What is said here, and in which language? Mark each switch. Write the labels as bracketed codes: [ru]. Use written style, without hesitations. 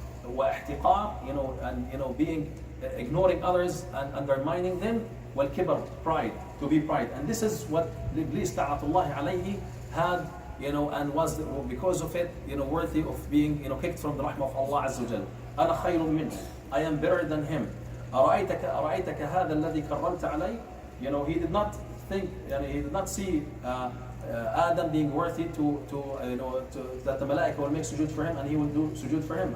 [ar] واحتقار, [en] and being ignoring others and undermining them. [ar] والكبر, [en] pride, to be pride. And this is what Iblis ta'atullahi alayhi had, and was because of it, worthy of being, kicked from the rahmah of Allah Azza wa Jal. [ar] أنا خير منه, [en] I am better than him. [ar] أرأيتك هذا الذي كرمت علي. [en] He did not think, he did not see Adam being worthy to that the malaika will make sujood for him and he will do sujood for him.